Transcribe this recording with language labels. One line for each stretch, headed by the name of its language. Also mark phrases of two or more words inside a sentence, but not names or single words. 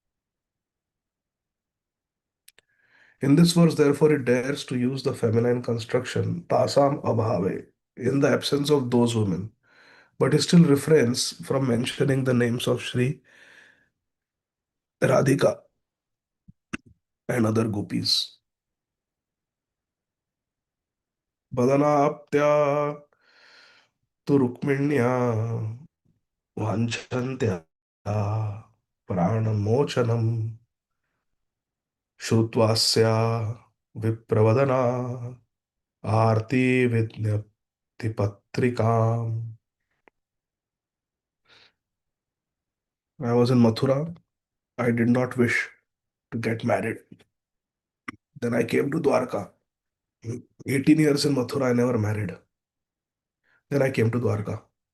English: In this verse, therefore, it dares to use the feminine construction
Sanskrit: तासाम् अभावे
English: in the absence of those women, but it still refrains from mentioning the names of Sri Radhika and other gopis.
Sanskrit: बदनाप्त्या तु रुक्मिण्या वाञ्छन्त्या प्राणमोचनम् श्रुत्वास्या विप्रवदना आरती विज्ञप्ति पत्रिकाम्.
English: I was in Mathura. I did not wish to get married. Then I came to Dwarka. 18 years in Mathura, I never married. Then I came to Dwarka.